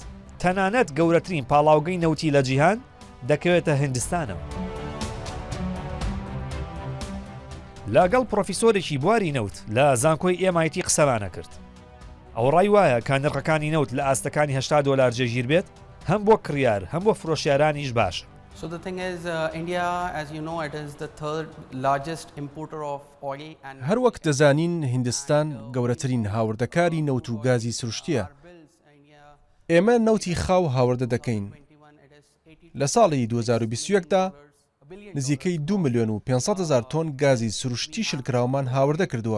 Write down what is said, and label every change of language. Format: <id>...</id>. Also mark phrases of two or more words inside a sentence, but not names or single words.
<ckb>تەنانەت گەورەترین پاڵاوگەی نەوتی لە جیهان دەکەوێتە هیندستانەوە. لەگەڵ پرۆفیسۆرێکی بواری نەوت لە زانکۆی MIT قسەمانە کرد. ئەو ڕای وایە کە نرخەکانی نەوت لە ئاستەکانی $80 جێگیر بێت، هەم بۆ کڕیار هەم بۆ فرۆشیارانیش باشە.</ckb> <en>So the thing is, India, as you know, it is the third largest importer of oil and</en> <ckb>هەروەک دەزانین هیندستان گەورەترین هاوردەکاری نەوت و گازی سروشتیە. ئێمە نەوتی خاو هاوردە دەکەین. لە ساڵی 2021دا نزیکەی 2,500,000 تۆن گازی سروشتی شلکراومان هاوردە کردووە.</ckb>